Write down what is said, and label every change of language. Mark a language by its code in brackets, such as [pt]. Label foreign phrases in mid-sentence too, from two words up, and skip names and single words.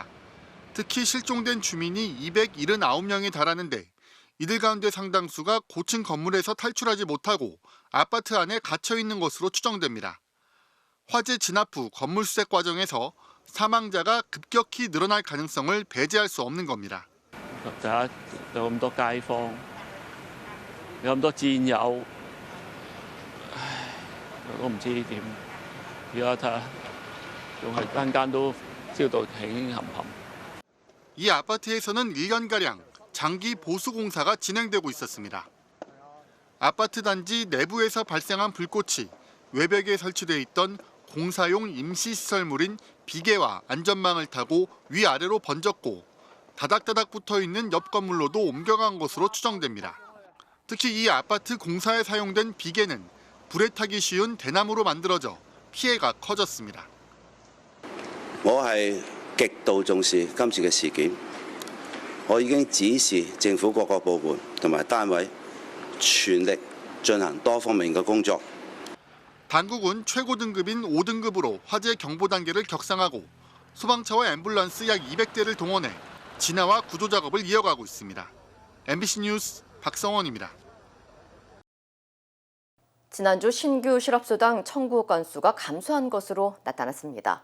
[ko] 특히 실종된 주민이 279명에 달하는데 이들 가운데 상당수가 고층 건물에서 탈출하지 못하고 아파트 안에 갇혀 있는 것으로 추정됩니다. 화재 진압 후 건물 수색 과정에서 사망자가 급격히 늘어날 가능성을 배제할 수 없는 겁니다. [yue] 咁多街坊，有咁多戰友，我唔知點。而家睇下，仲係間間都燒到興冚冚。 [ko] 이 아파트에서는 1년가량 장기 보수 공사가 진행되고 있었습니다. 아파트 단지 내부에서 발생한 불꽃이 외벽에 설치되어 있던 공사용 임시시설물인 비계와 안전망을 타고 위아래로 번졌고 다닥다닥 붙어있는 옆 건물로도 옮겨간 것으로 추정됩니다. 특히 이 아파트 공사에 사용된 비계는 불에 타기 쉬운 대나무로 만들어져 피해가 커졌습니다. [yue] 我係極度重視今次嘅事件，我已經指示政府各個部門同埋單位全力進行多方面嘅工作。 [ko] 당국은 최고 등급인 5등급으로 화재 경보 단계를 격상하고 소방차와 앰뷸런스 약 200대를 동원해 진화와 구조 작업을 이어가고 있습니다. MBC 뉴스 박성원입니다. 지난주 신규 실업수당 청구 건수가 감소한 것으로 나타났습니다.